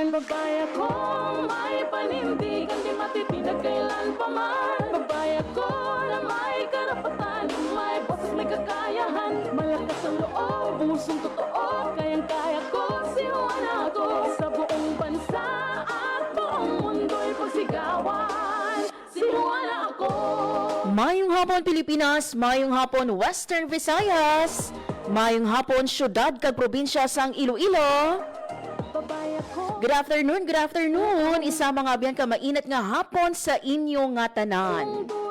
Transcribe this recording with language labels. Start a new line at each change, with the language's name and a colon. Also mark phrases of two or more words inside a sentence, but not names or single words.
Filipino: Babaya ko may panindigan, di matitinag kailan pa man. Babaya ko na may karapatan, may boses, may kakayahan, malakas ang loob, pusong totoo, kayang-kaya ko, sinuwan ako sa buong bansa at buong mundo'y pagsigawan, sinuwan ako.
Hiligaynon: Mayong hapon Pilipinas, mayong hapon Western Visayas, mayong hapon syudad kag probinsya sang Iloilo.
English: Good afternoon,
Hiligaynon: isa mga abyan ka mainit nga hapon sa inyo nga tanan.